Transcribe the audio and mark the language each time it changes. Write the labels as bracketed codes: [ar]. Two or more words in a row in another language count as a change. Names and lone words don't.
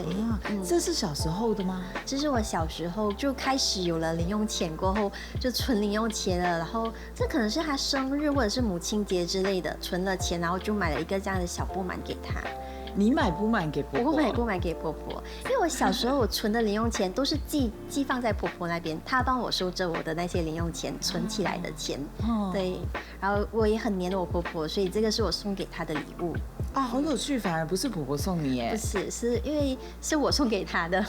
[zh] 這是小時候的嗎？這是我小時候就開始有了零用錢過後，就存零用錢了。然後這可能是她生日或者是母親節之類的，存了錢，然後就買了一個這樣的小布滿給她。你買不買給婆婆？我買不買給婆婆，因為我小時候我存的零用錢都是寄放在婆婆那邊，她幫我收着我的那些零用錢存起來的錢。對，然後我也很黏我婆婆，所以這個是我送給她的禮物。好有趣，反而不是婆婆送你耶。不是，是因為是我送給她的。